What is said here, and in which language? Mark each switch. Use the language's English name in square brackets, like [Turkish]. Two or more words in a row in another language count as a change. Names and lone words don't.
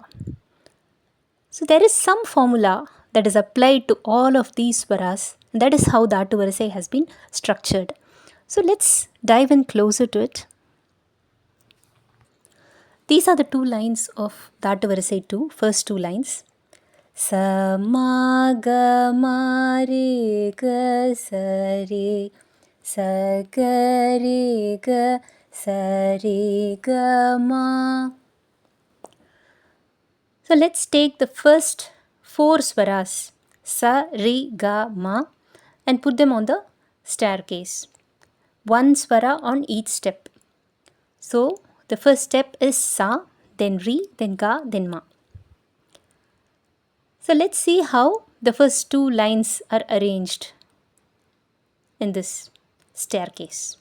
[English] So there is some formula that is applied to all of these swaras, and that is how Dhattu Varisai has been structured. So let's dive in closer to it. These are the 2 lines of Dhattu Varisai 2, first 2 lines. Sa ma ga ma re ga sa re sa ga re ga sa re ga ma. So let's take the first 4 swaras Sa re ga ma and put them on the staircase. 1 swara on each step. So the first step is Sa, then Re, then Ga, then Ma. So let's see how the first 2 lines are arranged in this staircase.